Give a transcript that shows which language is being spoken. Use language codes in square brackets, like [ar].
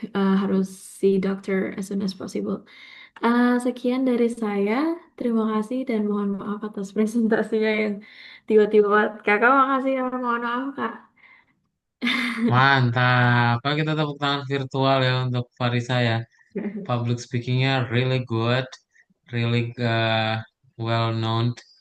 [id] Harus [en] see doctor as soon as possible. [id] Sekian dari saya. Terima kasih dan mohon maaf atas presentasinya yang tiba-tiba. Kakak makasih ya, mohon maaf Kak. Mantap. Kalau kita tepuk tangan virtual ya untuk Farisa ya. [en] Public speakingnya really good, really well known